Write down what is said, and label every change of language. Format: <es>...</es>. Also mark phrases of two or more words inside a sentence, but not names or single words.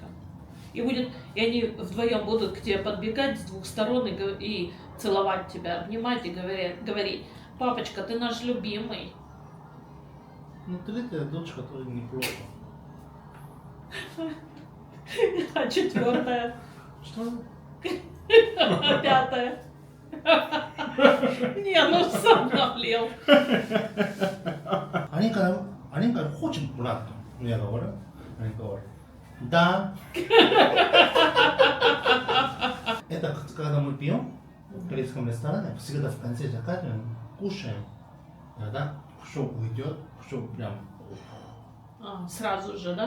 <ru>И они вдвоем будут к тебе подбегать с двух сторон и целовать тебя, обнимать и говорить: папочка, ты наш любимый. Ну, третья дочка тоже неплохо. А четвертое? Что? Пятое? Не, ну сам наплел.</ru> <ko>아닌가 혹시 몰랐다. 내가 говорю? 아닌가 говорю.</ko> <ru>Да. Это когда мы пьем в корейском ресторане, всегда в конце закатываем, кушаем. Тогда все уйдет, все прям. Сразу же, да?</ru>